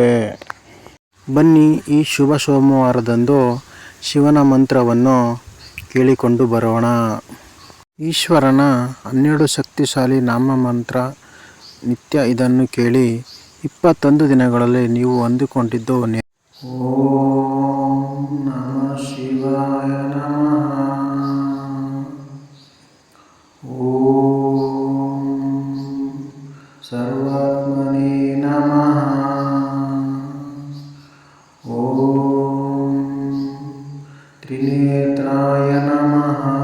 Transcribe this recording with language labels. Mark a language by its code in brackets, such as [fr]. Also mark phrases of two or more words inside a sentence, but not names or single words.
[kn] ಬನ್ನಿ ಈ ಶುಭ ಸೋಮವಾರದಂದು ಶಿವನ ಮಂತ್ರವನ್ನು ಕೇಳಿಕೊಂಡು ಬರೋಣ. ಈಶ್ವರನ 12 ಶಕ್ತಿಶಾಲಿ ನಾಮಮಂತ್ರ ನಿತ್ಯ ಇದನ್ನು ಕೇಳಿ 21 ದಿನಗಳಲ್ಲಿ ನೀವು ಅಂದುಕೊಂಡಿದ್ದು [sa] ಓಂ ನಮಃ ಶಿವಾಯ ನಮಃ. ಓಂ ಸರ್ವಾತ್ಮನೇ ನಮಃ. ಓಂ ತ್ರಿನೇತ್ರಾಯ ನಮಃ.